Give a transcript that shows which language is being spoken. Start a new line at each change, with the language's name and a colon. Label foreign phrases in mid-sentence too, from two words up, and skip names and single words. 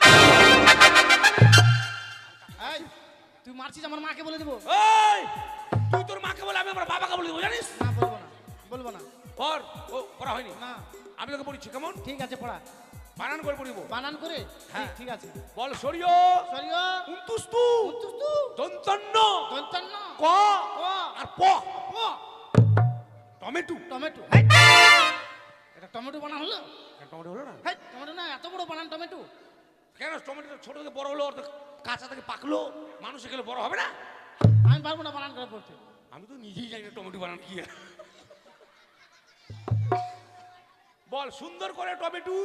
Bangla: এই তুই মারছিস আমার মাকে বলে দেবো? ওই তুই তোর মাকে বলে, আমি আমার বাবাকে বলে দেবো, জানিস? না বলবো না, বলবো না। পড়। ও পড়া হয়নি? না আমি তোকে বলছি কেমন ঠিক আছে, পড়া বানান করে পড়িব। বানান করে। হ্যাঁ। ঠিক আছে। বল সরিও সরিও উন্তুস্তু উন্তুস্তু দন্তন্য দন্তান্ন ক ক আর প প টমেটো। টমেটো। এটা টমেটো বানান হলো? টমেটো হলো না? হেই, টমেটো না, এত বড় বানান টমেটো। কেন টমেটো ছোট থেকে বড় হলো, অর্ধেক কাঁচা থেকে পাকলো, মানুষ এগুলো বড় হবে না? আমি পারবো না বানান করে পড়তে। আমি তো নিজেই জানি না টমেটো বানান কি। বল সুন্দর করে টমেটোর